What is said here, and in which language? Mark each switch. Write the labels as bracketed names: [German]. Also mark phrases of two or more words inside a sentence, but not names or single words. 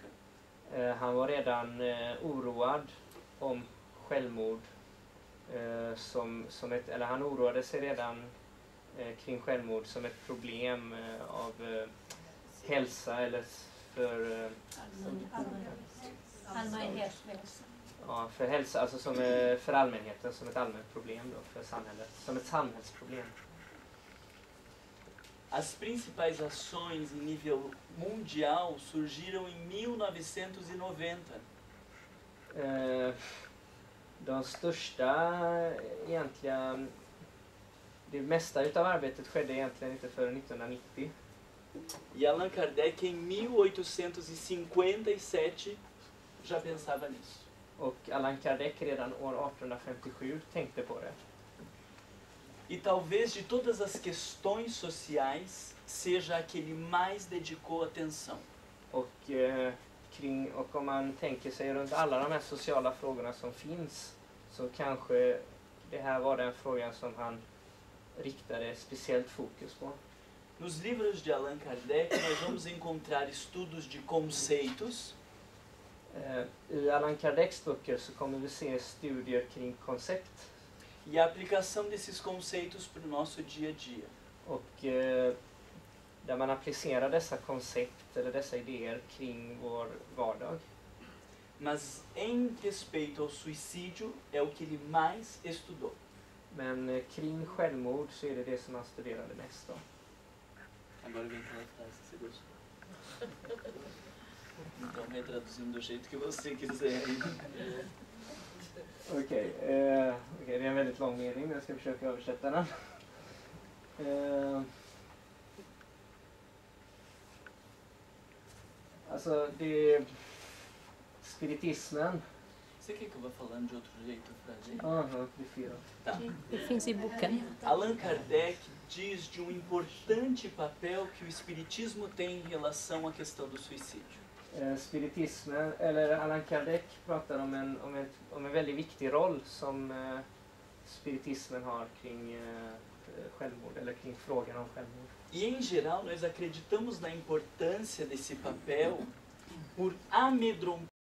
[Swedish] han var redan oroad om självmord eller han oroade sig redan kring självmord som ett problem av hälsa eller för för hälsa, alltså som för allmänheten, som ett allmänt problem då, för samhället, som ett samhällsproblem. [Portuguese] As principais ações em nível mundial surgiram em 1990. [Swedish] De största egentligen, det mesta utav arbetet skedde egentligen inte förrän 1990. [Portuguese] E Allan Kardec, em 1857, já pensava nisso. [Swedish] Och Allan Kardec redan år 1857 tänkte på det. [Portuguese] E talvez de todas as questões sociais, seja a que ele mais dedicou atenção. [Swedish] Och om man tänker sig runt alla de här sociala frågorna som finns, så kanske det här var den frågan som han riktade speciellt fokus på. [Portuguese] Nos livros de Allan Kardec, nós vamos encontrar estudos de conceitos. [Swedish] I Allan Kardecs böcker så kommer vi se studier kring koncept. [Portuguese] E a aplicação desses conceitos para o nosso dia a dia. [Swedish] Och där man applicerar dessa koncept eller dessa idéer kring vår vardag. [Portuguese] Mas em respeito ao suicídio, é o que ele mais estudou. [Swedish] Men kring självmord så är det som han studerade mest då. [Portuguese] Agora vem aquela frase que você gostou. Então, retraduzindo do jeito que você quiser. [Swedish] Okej, det är en väldigt lång mening, men jag ska försöka översätta den. Alltså, spiritismen. [Portuguese] Você quer que eu vá falando de outro jeito a frase? Prefiro. Tá. [Swedish] Det finns i boken. [Portuguese] Allan Kardec diz de papel que o espiritismo tem em relação à questão do suicídio. [Swedish] Spiritismen, eller Allan Kardec pratar om en väldigt viktig roll som spiritismen har kring självmord eller kring frågan om självmord. [Portuguese] E em geral nós acreditamos na importância desse papel por amedrontar